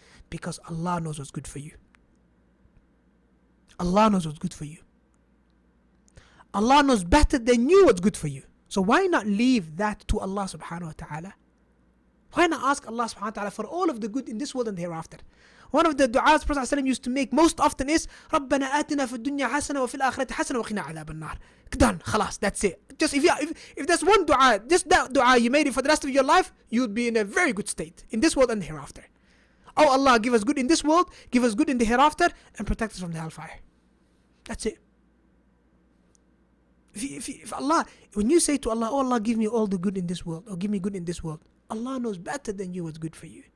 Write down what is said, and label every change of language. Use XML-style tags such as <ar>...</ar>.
<en>Because Allah knows what's good for you. Allah knows what's good for you. Allah knows better than you what's good for you. So why not leave that to Allah subhanahu wa ta'ala? Why not ask Allah subhanahu wa ta'ala for all of the good in this world and hereafter? One of the du'as Prophet ﷺ used to make most often is</en> <ar>رَبَّنَا آتِنَا فِي الدُّنْيَا حَسَنَةً وَفِي الْآخِرَةِ حَسَنَةً وَقِنَا عَذَابَ النَّارِ.</ar> <en>Done, khalas, that's it. Just if there's one dua, just that dua, you made it for the rest of your life, you'd be in a very good state in this world and hereafter. Oh Allah, give us good in this world, give us good in the hereafter, and protect us from the hellfire. That's it. If Allah, when you say to Allah, oh Allah, give me all the good in this world, or give me good in this world, Allah knows better than you what's good for you.</en>